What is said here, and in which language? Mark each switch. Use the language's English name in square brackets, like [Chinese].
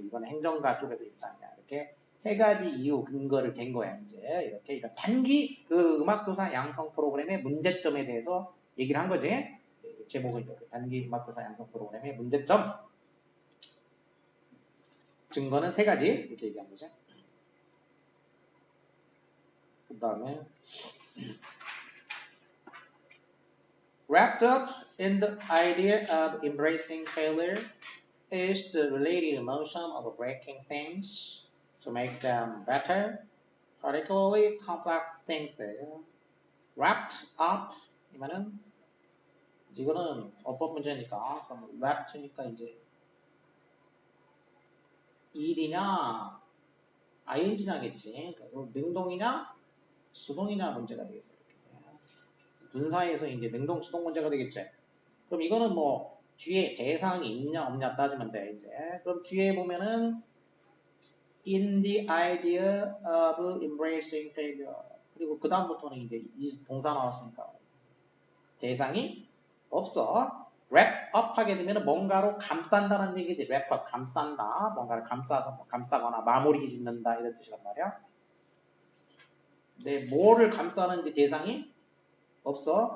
[Korean] 이건 행정가 쪽에서 입장이야. 이렇게 세 가지 이유 근거를 댄 거야. 이제 이렇게 이런 단기 그 음악교사 양성 프로그램의 문제점에 대해서 얘기를 한 거지. 제목은 이렇게 단기 음악교사 양성 프로그램의 문제점. 증거는 세 가지 이렇게 얘기한 거죠. [English] 그 다음에 wrapped up in the idea of embracing failure is the related emotion of breaking things to make them better, particularly complex things. [Korean] wrapped up 이면은 이거는 어법 문제니까 그럼 wrapped니까 이제 일이냐 ing냐겠지. 능동이냐 수동이냐 문제가 되겠어요. 분사에서 이제 능동 수동 문제가 되겠지. 그럼 이거는 뭐 뒤에 대상이 있냐 없냐 따지면 돼 이제. 그럼 뒤에 보면은 [English] in the idea of embracing failure. [Korean] 그리고 그 다음부터는 이제 이 동사 나왔으니까 대상이 없어. wrap up 하게 되면 뭔가로 감싼다는 얘기지. wrap up 감싼다. 뭔가를 감싸서 뭐 감싸거나 마무리 짓는다 이런 뜻이란 말이야. 근데 뭐를 감싸는지 대상이 없어.